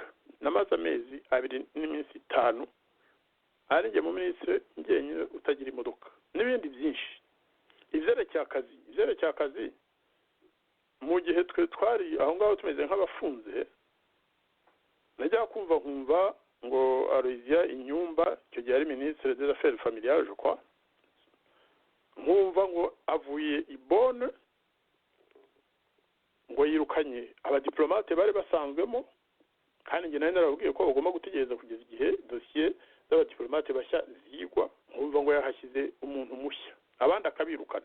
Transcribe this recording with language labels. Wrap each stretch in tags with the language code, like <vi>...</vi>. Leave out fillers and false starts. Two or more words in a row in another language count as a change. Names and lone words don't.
<rw>Namaze amezi 2 n'iminsi 5 ari nge mu ministre ngenye utagira imodoka n'ibindi byinshi. Ivyerekeye akazi mu gihe twe twari aho ngaho tumeze nk'abafunze najya kumva ngo Aloysia Inyumba icyo gihe ari</rw> <fr>ministre des affaires familiales je crois</fr> <rw>nkumva ngo avuye i Bonn ngo yirukanye abadiplomate bari basanzwemo kandi nge nari narabwiye ko bagomba gutegereza kugeza igihe dossier z'abadiplomate bashya zigwa. Nkumva ngo yahashyize umuntu mushya abandi akabirukana.</rw>